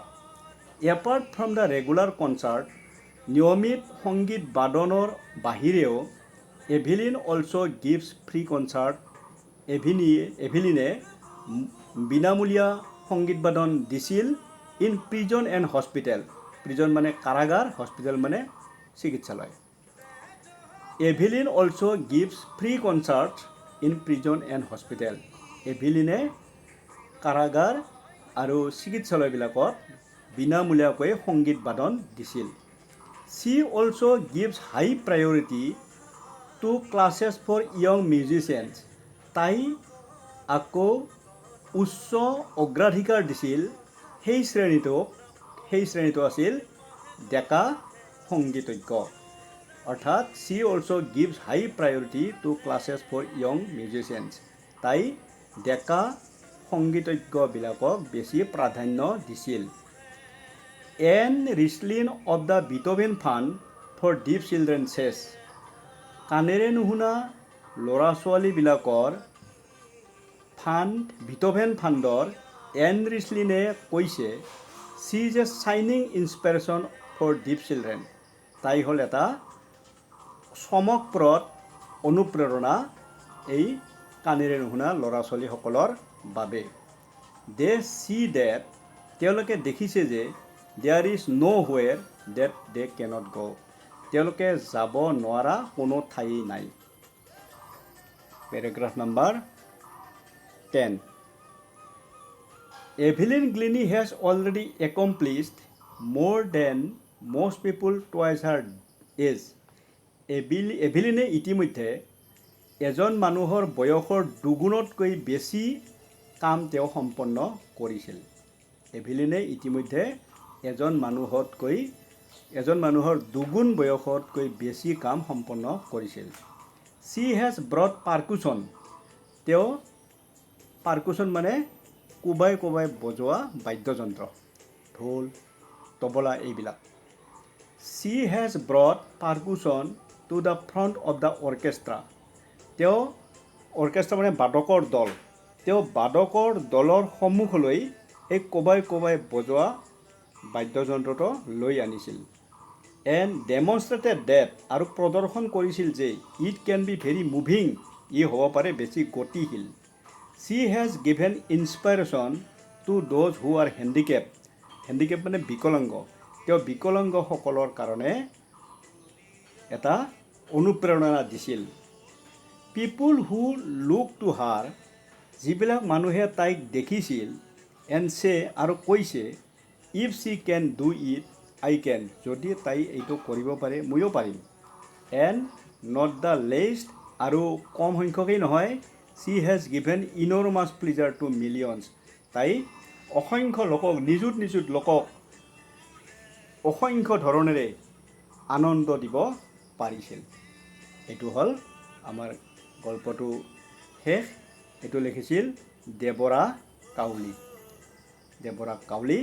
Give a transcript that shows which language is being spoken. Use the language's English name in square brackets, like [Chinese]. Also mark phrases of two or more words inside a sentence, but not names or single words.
[English] Apart from the regular concert, [Assamese] নিয়মিত সংগীত বাদনৰ বাহিৰেও [English] Evelyn also gives free concert, [Assamese] এভিলিনে বিনামূলীয়া সংগীত বাদন দিছিল [English] in prison and hospital, প্ৰিজন [Assamese] মানে কাৰাগাৰ, [English] হস্পিটেল [Assamese] মানে চিকিৎসালয়। [English] Evelyn also gives free concert in prison and hospital. [Assamese] এভিলিনে কাৰাগাৰ আৰু চিকিৎসালয়বিলাকত বিনামূলীয়াকৈ সংগীত বাদন দিছিল। [English] She also gives high priority to classes for young musicians. [Assamese] তাই আকৌ উচ্চ অগ্ৰাধিকাৰ দিছিল সেই শ্ৰেণীটো আছিল ডেকা সংগীতজ্ঞ। [English] অৰ্থাৎ she also gives high priority to classes for young musicians. [Assamese] তাই ডেকা সংগীতজ্ঞবিলাকক বেছি প্ৰাধান্য দিছিল। [English] Ann Richlin of the Beethoven Fund for Deaf Children says. [Assamese] কাণেৰে নুশুনা ল'ৰা ছোৱালীবিলাকৰ বিটোভেন ফাণ্ডৰ এন ৰিচলিনে কৈছে [English] she is a shining inspiration for deaf children. [Assamese] তাই হ'ল এটা চমকপ্ৰদ অনুপ্ৰেৰণা এই কাণেৰে নুশুনা ল'ৰা ছোৱালীসকলৰ বাবে। [English] They see that [Assamese] তেওঁলোকে দেখিছে যে [English] there is nowhere that they cannot go. [Assamese] তেওঁলোকে যাব নোৱাৰা কোনো ঠাই নাই। [English] Paragraph number 10. Evelyn Glennie has already accomplished more than most people twice her age. [Assamese] এভিলিনে ইতিমধ্যে এজন মানুহৰ বয়সৰ দুগুণতকৈ বেছি কাম তেওঁ সম্পন্ন কৰিছিল। এভিলিনে ইতিমধ্যে এজন মানুহৰ দুগুণ বয়সতকৈ বেছি কাম সম্পন্ন কৰিছিল। [English] She has brought percussion. [Assamese] তেওঁ পাৰ্কুশ্যন মানে কোবাই বজোৱা বাদ্যযন্ত্ৰ, ঢোল, তবলা এইবিলাক। [English] She has brought percussion to the front of the orchestra. [Assamese] তেওঁ অৰ্কেষ্ট্ৰা মানে বাদকৰ দল, তেওঁ বাদকৰ দলৰ সন্মুখলৈ এই কোবাই বজোৱা বাদ্যযন্ত্ৰটো লৈ আনিছিল। [English] and demonstrated that [Assamese] আৰু প্ৰদৰ্শন কৰিছিল যে [English] it can be very moving, [Assamese] ই হ'ব পাৰে বেছি গতিশীল। [English] She has given inspiration to those who are handicapped. [Assamese] হেণ্ডিকেপ মানে বিকলাংগ, তেওঁ বিকলাংগসকলৰ কাৰণে এটা অনুপ্ৰেৰণা দিছিল। [English] People who look to her, [Assamese] যিবিলাক মানুহে তাইক দেখিছিল, [English] and say [Assamese] আৰু কৈছে [English] if she can do it I can, [Assamese] যদি তাই এইটো কৰিব পাৰে ময়ো পাৰিম। [English] And not the least, [Assamese] আৰু কম সংখ্যকেই নহয়, [English] she has given enormous pleasure to millions. [Assamese] তাই অসংখ্য লোকক, নিযুত লোকক অসংখ্য ধৰণেৰে আনন্দ দিব পাৰিছিল। এইটো হ'ল আমাৰ গল্পটো শেষ। এইটো লিখিছিল দেৱৰা কাউলি।